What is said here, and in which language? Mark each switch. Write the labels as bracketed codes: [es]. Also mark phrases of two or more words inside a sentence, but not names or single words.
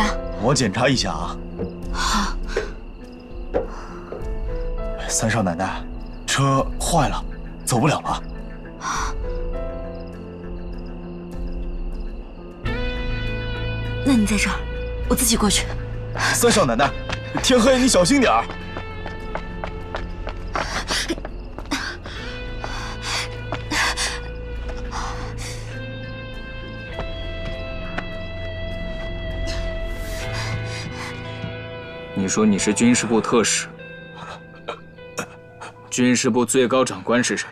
[zh] 我检查一下啊。好。三少奶奶，车壞了，走不了了。那你在這兒，我自己過去。三少奶奶，天黑你小心點兒。你說你是軍事部特使，軍事部最高長官是誰？